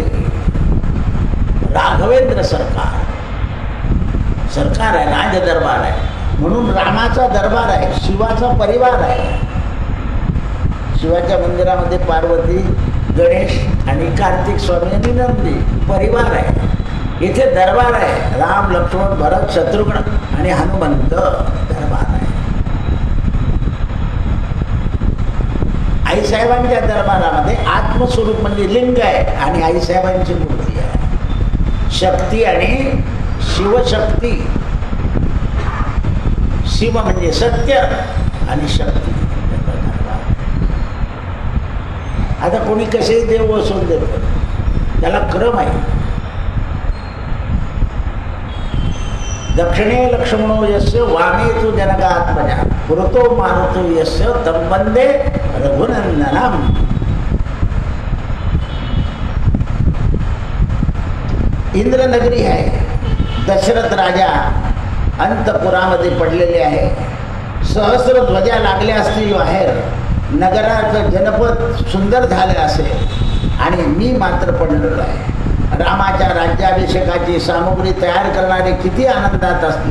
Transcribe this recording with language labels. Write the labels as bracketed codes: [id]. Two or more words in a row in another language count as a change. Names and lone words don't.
[mr] राघवेंद्र सरकार सरकार आहे, राज दरबार आहे, म्हणून रामाचा दरबार आहे, शिवाचा परिवार आहे. शिवाच्या मंदिरामध्ये पार्वती, गणेश आणि कार्तिक स्वामी आणि नंदी परिवार आहे. इथे दरबार आहे, राम लक्ष्मण भरत शत्रुघ्न आणि हनुमंत दरबार आहे. आईसाहेबांच्या दरबारामध्ये आत्मस्वरूप म्हणजे लिंग आहे आणि आईसाहेबांची मूर्ती आहे. शक्ती आणि शिवशक्ती. शिव म्हणजे सत्य आणि शक्ती. आता कोणी कसेही देव बसवून देतो, त्याला क्रम आहे. [sa] दक्षिणे लक्ष्मणो यस्य वामे तु जनकात्मजा पुरतो मारुतो यस्य तं वंदे रघुनंदनम. [mr] इंद्रनगरी आहे. दशरथ राजा अंतपुरामध्ये पडलेले आहे. सहस्र ध्वजा लागल्या असतील बाहेर, नगराचं जनपद सुंदर झालं असेल आणि मी मात्र पडलेलो आहे. रामाच्या राज्याभिषेकाची सामुग्री तयार करणारे किती आनंदात असतील.